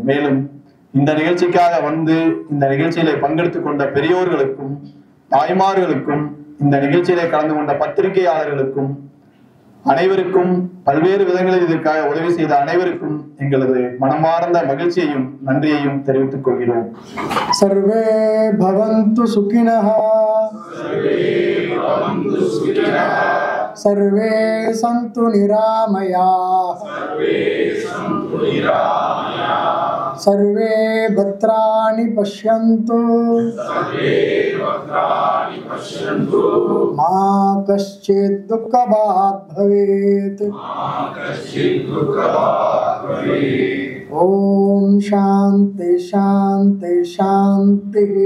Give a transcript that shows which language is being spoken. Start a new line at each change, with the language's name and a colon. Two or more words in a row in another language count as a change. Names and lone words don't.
Tamil: மேலும் இந்த நிகழ்ச்சிக்காக வந்து இந்த நிகழ்ச்சியில பங்கெடுத்துக் கொண்ட பெரியோர்களுக்கும் தாய்மார்களுக்கும் இந்த நிகழ்ச்சியிலே கலந்து கொண்ட பத்திரிகையாளர்களுக்கும் அனைவருக்கும் பல்வேறு விதங்களில் இதற்காக உதவி செய்த அனைவருக்கும் எங்களது மனமார்ந்த மகிழ்ச்சியையும் நன்றியையும் தெரிவித்துக் கொள்கிறோம்.
Sanskrit: सर्वे भवन्तु सुखिनः सर्वे सन्तु निरामयाः सर्वे भद्राणि पश्यन्तु मा कश्चित् दुःखभाग् भवेत्। ओम शांति शांति शांति।